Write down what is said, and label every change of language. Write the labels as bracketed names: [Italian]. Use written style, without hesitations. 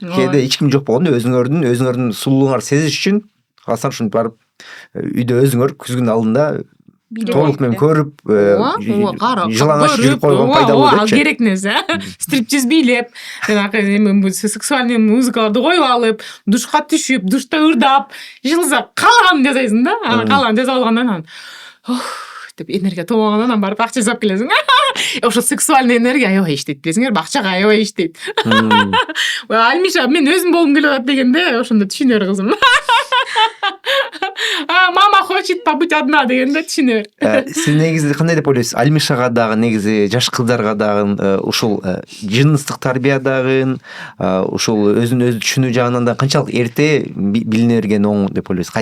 [Kyrgyz] Кээде эч ким жок болгондо өзүңөрдүн сулуулугуңарды сезиш үчүн калсаң ушинтип барып үйдө өзүңөр күзгүнүн алдында толук менен көрүп, жылаңач жүрүп койгон пайдалуу депчи. Ал керек нерсе. Стриптиз бийлеп, жанагы сексуальный музыкаларды коюп алып, душка түшүп, душта ырдап, жылса каалаганын жасайсың да. Анан каалаганын жасап алгандан анан деп энергия толгондан анан барып акча жасап келесиң. Ошо сексуальный энергия аябай иштейт, билесиңерби? Акчага аябай иштейт. Альмиша, мен өзүм болгум келип атат дегенде, ошондо түшүнөр кызым. [Russian] Мама хочет побыть одна [Kyrgyz] дегенде түшүнөр. Сиз негизи кандай деп ойлойсуз? Альмишага дагы негизи жаш кыздарга дагы ушул жыныстык тарбия дагы ушул өзүн өзү түшүнүү жагынан да канчалык эрте билине берген оң деп ойлойсуз?